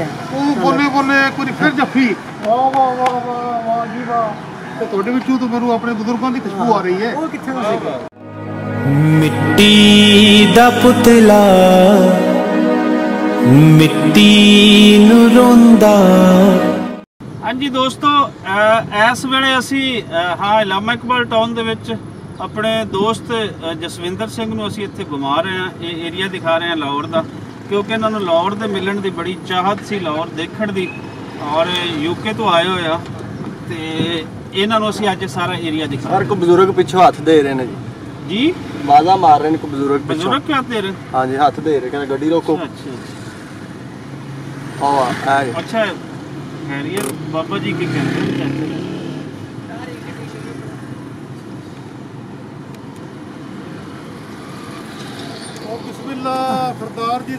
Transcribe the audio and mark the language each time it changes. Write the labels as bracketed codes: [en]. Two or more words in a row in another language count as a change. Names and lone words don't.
[pa] ਉਹ ਬੋਲੇ ਕੋਈ ਫਿਰ ਜੱਫੀ ਵਾਹ ਵਾਹ ਵਾਹ ਵਾਹ ਵਾਹ ਜੀ ਵਾਹ। ਤੇ ਤੁਹਾਡੇ ਵਿੱਚੋਂ ਤਾਂ ਮੈਨੂੰ ਆਪਣੇ ਬਜ਼ੁਰਗਾਂ ਦੀ ਖੁਸ਼ਬੂ ਆ ਰਹੀ ਹੈ। ਉਹ ਕਿੱਥੇ ਦਾ ਸੀਗਾ? ਮਿੱਟੀ ਦਾ ਪੁਤਲਾ ਮਿੱਟੀ ਨੂੰ ਰੋਂਦਾ। ਹਾਂ ਜੀ ਦੋਸਤੋ, ਇਸ ਵੇਲੇ ਅਸੀਂ ਹਾਂ ਇਲਾਮਾ ਇਕਬਾਲ ਟਾਊਨ ਦੇ ਵਿੱਚ ਆਪਣੇ ਦੋਸਤ ਜਸਵਿੰਦਰ ਸਿੰਘ ਨੂੰ ਅਸੀਂ ਇੱਥੇ ਘੁਮਾ ਰਹੇ ਹੈਂ। ਯੇ ਏਰੀਆ ਦਿਖਾ ਰਹੇ ਹੈਂ ਲਾਹੌਰ ਦਾ, ਕਿਉਂਕਿ ਇਨ੍ਹਾਂ ਨੂੰ ਲਾਹੌਰ ਦੇ ਮਿਲਣ ਦੀ ਬੜੀ ਚਾਹਤ ਸੀ, ਲਾਹੌਰ ਦੇਖਣ ਦੀ, ਔਰ ਯੂਕੇ ਤੋ ਆਏ ਹੋਏ ਆ ਤੇ ਇਨ੍ਹਾਂ ਨੂੰ ਅਸੀਂ ਅੱਜ ਸਾਰਾ ਏਰੀਆ ਦਿਖਾ ਹਰ ਕੋ ਬਜ਼ੁਰਗ ਪਿੱਛੋਂ ਹਾਥ ਦੇ ਰਹੇ ਹੈਂ जी, ਬਾਜਾ ਮਾਰ ਰਹੇ ਹੈਂ ਕੋ ਬਜ਼ੁਰਗ ਕਿਆ ਦੇ ਰਹੇ? ਹਾਂ ਜੀ, ਹਾਥ ਦੇ ਰਹੇ, ਕਹਤੇ ਗੱਡੀ ਰੋਕੋ। ਅੱਛਾ ਖ਼ੈਰੀਅਤ ਬਾਬਾ ਜੀ ਕੀ ਕਹਤੇ ਹੈਂ। ਬਿਸਮਿੱਲਾਹ ਸਰਦਾਰ ਜੀ